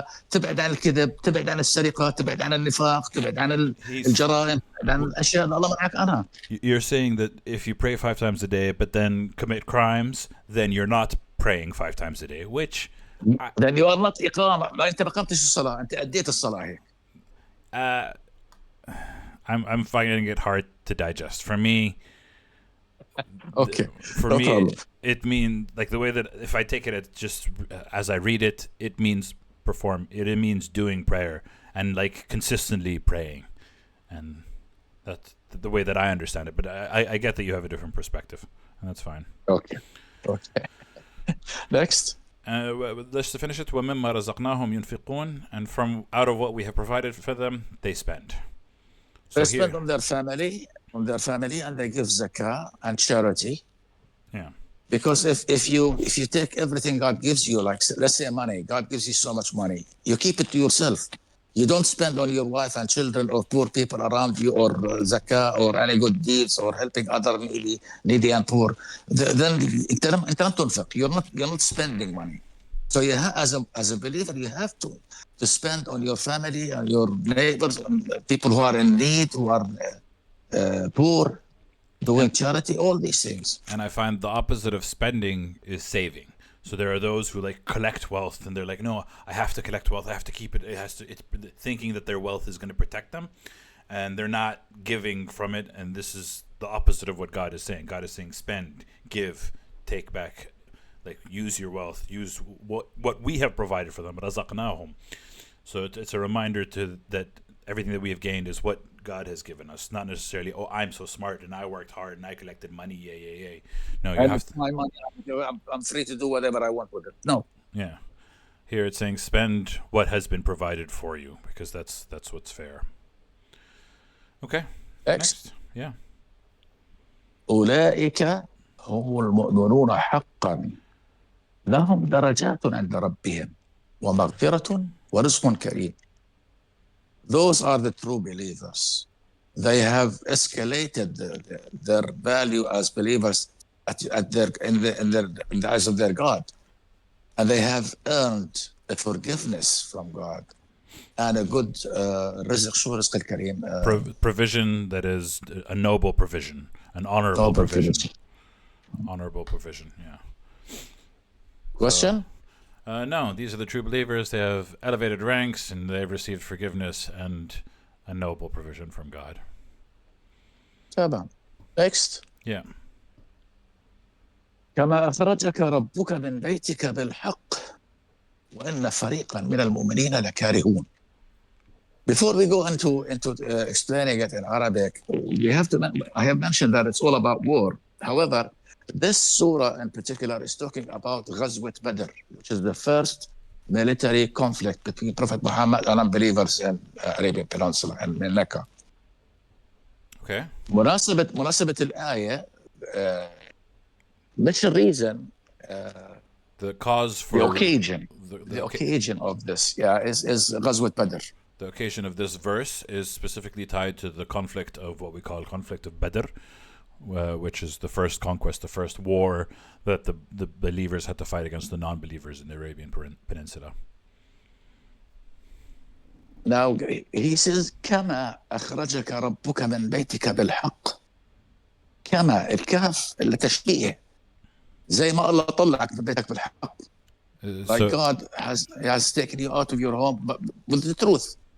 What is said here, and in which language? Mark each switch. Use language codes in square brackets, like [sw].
[ar] تبعد عن الكذب, تبعد عن السرقة, تبعد عن النفاق, تبعد عن الجرائم, تبعد عن الأشياء اللي الله منعك عنها. [en] You're saying that if you pray 5 times a day but then commit crimes, then you're not praying 5 times a day, which then you are not إقامة. [ar] ما أنت ما قمتش الصلاة, أنت أديت الصلاة هيك. [en] I'm finding it hard to digest. For me, okay. For me, problem. It means, like, the way that if I take it just as I read it, it means perform. It means doing prayer and like consistently praying, and that's the way that I understand it. But I get that you have a different perspective, and that's fine. Okay. Next. Let's finish it. [ar] وَمِمَّا رَزَقْنَاهُمْ يُنْفِقُونَ, [en] and from out of what we have provided for them, they spend. So they spend on their family, and they give zakah and charity. Yeah. Because if you take everything God gives you, like let's say money, God gives you so much money, you keep it to yourself. You don't spend on your wife and children or poor people around you, or zakah, or any good deeds, or helping other needy and poor. [ar] Then أنت لم تنفق. [en] You're not spending money. So you as a believer, you have to spend on your family and your neighbors, and people who are in need, who are poor, doing charity, all these things. And I find the opposite of spending is saving. So there are those who like collect wealth, and they're like, no, I have to collect wealth. I have to keep it. It's thinking that their wealth is going to protect them, and they're not giving from it. And this is the opposite of what God is saying. God is saying, spend, give, take back, like use your wealth, use what we have provided for them. [ar] رَزَقْنَاهُمْ. [en] So it's a reminder that everything that we have gained is what God has given us, not necessarily, oh, I'm so smart and I worked hard and I collected money, yay. No, you have to. My money, I'm free to do whatever I want with it. No. Yeah. Here it's saying spend what has been provided for you, because that's what's fair. Okay. Next. Yeah. [ar] أولئك هم المؤمنون حقا لهم درجات عند ربهم ومغفرة ورزق كريم. [en] Those are the true believers. They have escalated their value as believers in the eyes of their God, and they have earned a forgiveness from God and a good [ar] رزق الكريم. [en] Provision that is a noble provision, an honorable provision. Honorable provision. Yeah. Question? No, these are the true believers. They have elevated ranks, and they've received forgiveness and a noble provision from God. Next. Yeah. كما أخرجك ربك من بيتك بالحق وإن فريقا من المؤمنين لكارهون. Before we go into explaining it in Arabic, I have mentioned that it's all about war. However, this surah in particular is talking about Ghazwat Badr, which is the first military conflict between Prophet Muhammad and unbelievers in Arabian Peninsula and in Mecca. Okay. مناسبة الآية مش reason The cause for the occasion of this is Ghazwat Badr. The occasion of this verse is specifically tied to the conflict of what we call conflict of Badr, which is the first conquest, the first war that the believers had to fight against the non-believers in the Arabian Peninsula. Now he says [ar] كما أخرجك ربك من بيتك بالحق. كما الكاف التشبيه زي ما الله طلعك من بيتك بالحق. [en] Like God has taken you out of your home with the truth.